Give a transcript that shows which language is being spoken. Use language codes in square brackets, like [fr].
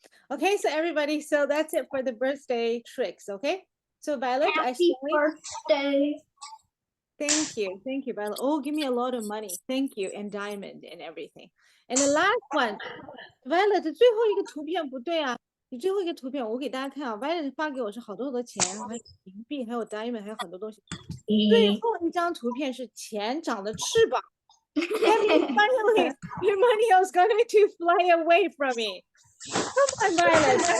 [en] Okay, so everybody, so that's it for the birthday tricks. Okay, so Violet, Happy birthday. Thank you, Violet. Oh, give me a lot of money. Thank you, and diamond and everything. And the last one, Violet, [zh] 最后一个图片不对啊！你最后一个图片我给大家看啊 ，Violet 发给我是好多钱，还有银币，还有 diamond，还有很多东西。最后一张图片是钱长的翅膀。 [en] Finally, your money is going to fly away from me. Come on, Violet.